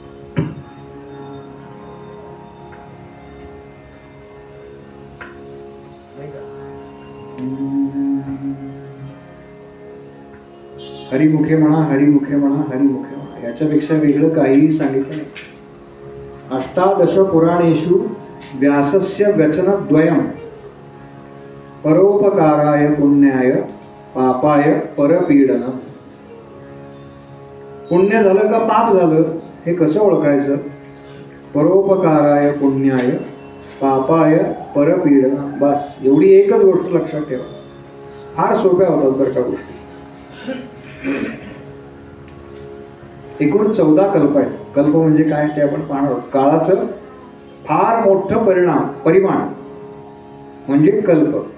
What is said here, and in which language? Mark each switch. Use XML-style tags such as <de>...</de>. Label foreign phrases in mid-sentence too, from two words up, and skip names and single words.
<mr>हरिमुखे म्हणा, हरिमुखे म्हणा, हरिमुखे म्हणा. याच्यापेक्षा वेगळं काहीही सांगितलं नाही.</mr> <sa>अष्टादश पुराणेषु व्यासस्य वचनद्वयम् परोपकाराय पुण्याय पापाय परपीडनम्.</sa> <mr>पुण्य झालं का पाप झालं हे कसं ओळखायचं?</mr> <sa>परोपकाराय पुण्याय पापाय परपीडनम्.</sa> <mr>बस एवढी एकच गोष्ट लक्षात ठेवा. फार सोप्या होतात बरं का गोष्टी. एकूण 14 कल्प आहेत. कल्प म्हणजे काय ते आपण पाहणार आहोत. काळाचं फार मोठं परिमाण म्हणजे कल्प.</mr>